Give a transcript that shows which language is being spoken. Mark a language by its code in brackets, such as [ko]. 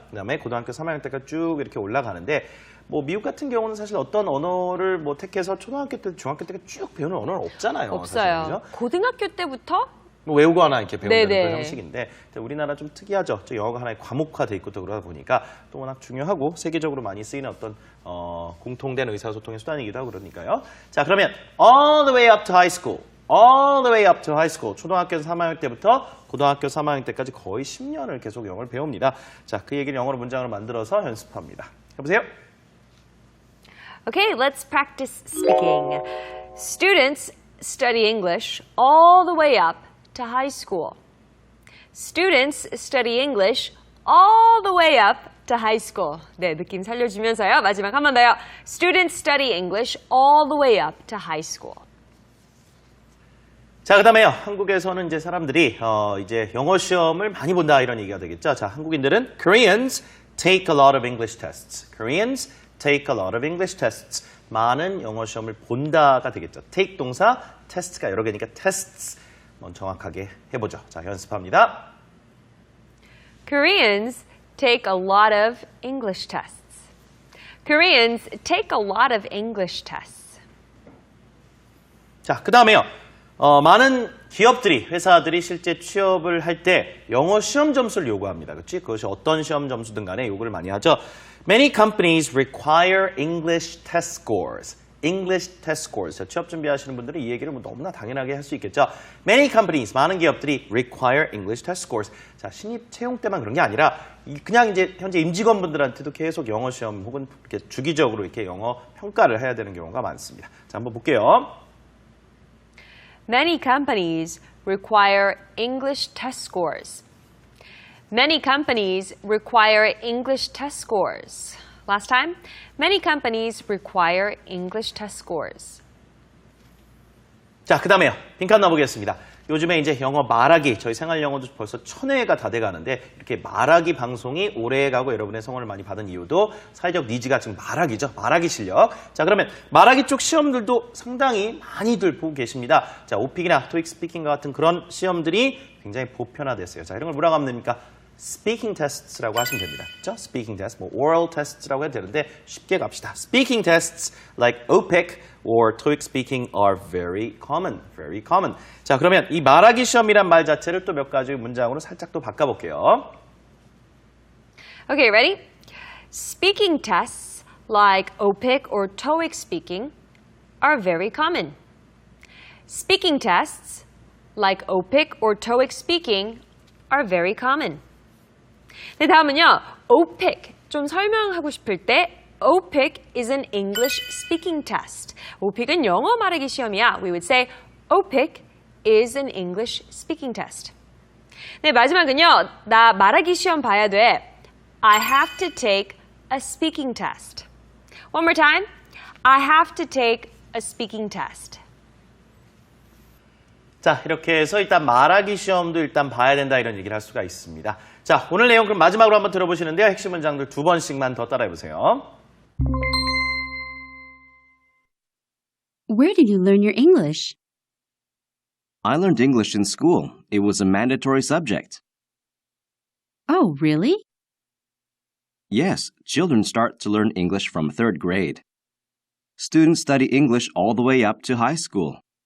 [ko] 그다음에 고등학교 3학년 때까지 쭉 이렇게 올라가는데 뭐 미국 같은 경우는 사실 어떤 언어를 뭐 택해서 초등학교 때, 중학교 때까지 쭉 배우는 언어는 없잖아요. 없어요. 사실, 그죠? 고등학교 때부터 뭐 외우거나 이렇게 배우는 네네. 그런 형식인데 우리나라 좀 특이하죠. 영어가 하나의 과목화돼 있고 또 그러다 보니까 또 워낙 중요하고 세계적으로 많이 쓰이는 어떤 공통된 의사소통의 수단이기도 하고 그러니까요. 자, 그러면 [en] all the way up to high school. all the way up to high school. [ko] 초등학교 3학년 때부터 고등학교 3학년 때까지 거의 10년을 계속 영어를 배웁니다. 자, 그 얘기를 영어로 문장으로 만들어서 연습합니다. 해보세요. [en] Okay, let's practice speaking. Students study English all the way up to high school. Students study English all the way up to high school. [ko] 네, 느낌 살려주면서요. 마지막 한 번 더요. [en] Students study English all the way up to high school. [ko] 자, 그다음에요. 한국에서는 이제 사람들이 이제 영어 시험을 많이 본다 이런 얘기가 되겠죠. 자, 한국인들은 [en] Koreans take a lot of English tests. Koreans take a lot of English tests. [ko] 많은 영어 시험을 본다가 되겠죠. take 동사, test가 여러 개니까 tests. 먼저 정확하게 해보죠. 자, 연습합니다. [en] Koreans take a lot of English tests. Koreans take a lot of English tests. [ko] 자, 그다음에요. 많은 기업들이, 회사들이 실제 취업을 할 때 영어 시험 점수를 요구합니다. 그렇지? 그것이 어떤 시험 점수든 간에 요구를 많이 하죠. [en] Many companies require English test scores. English test scores. [ko] 자, 취업 준비하시는 분들은 이 얘기를 뭐 너무나 당연하게 할 수 있겠죠. [en] Many companies, [ko] 많은 기업들이 [en] require English test scores. [ko] 자, 신입 채용 때만 그런 게 아니라 그냥 이제 현재 임직원분들한테도 계속 영어 시험 혹은 이렇게 주기적으로 이렇게 영어 평가를 해야 되는 경우가 많습니다. 자, 한번 볼게요. [en] Many companies require English test scores. Many companies require English test scores. Last time, many companies require English test scores. [ko] 자, 그 다음에요. 빈칸 넣어보겠습니다. 요즘에 이제 영어 말하기, 저희 생활 영어도 벌써 1000회가 다 돼가는데 이렇게 말하기 방송이 오래가고 여러분의 성원을 많이 받은 이유도 사회적 니즈가 지금 말하기죠. 말하기 실력. 자, 그러면 말하기 쪽 시험들도 상당히 많이들 보고 계십니다. 자, 오픽이나 토익 스피킹과 같은 그런 시험들이 굉장히 보편화됐어요. 자, 이런 걸 뭐라고 하면 됩니까? Speaking tests라고 하시면 됩니다. 그렇죠? Speaking tests, 뭐 oral tests라고 해도 되는데 쉽게 갑시다. [en] Speaking tests like OPIC or TOEIC speaking are very common. Very common. [ko] 자, 그러면 이 말하기 시험이란 말 자체를 또 몇 가지 문장으로 살짝 또 바꿔볼게요. [en] Okay, ready? Speaking tests like OPIC or TOEIC speaking are very common. Speaking tests like OPIC or TOEIC speaking are very common. [ko] 네, 다음은요. [en] OPIC [ko] 좀 설명하고 싶을 때 [en] OPIC is an English speaking test. [ko] OPIC은 영어 말하기 시험이야. [en] We would say OPIC is an English speaking test. [ko] 네, 마지막은요. 나 말하기 시험 봐야 돼. [en] I have to take a speaking test. One more time. I have to take a speaking test. [ko] 자, 이렇게 해서 일단 말하기 시험도 일단 봐야 된다 이런 얘기를 할 수가 있습니다. 자, 오늘 내용 그럼 마지막으로 한번 들어보시는데요. 핵심 문장들 2번씩만 더 따라해보세요. [en] Where did you learn your English? I learned English in school. It was a mandatory subject. Oh, really? Yes, children start to learn English from third grade. Students study English all the way up to high school.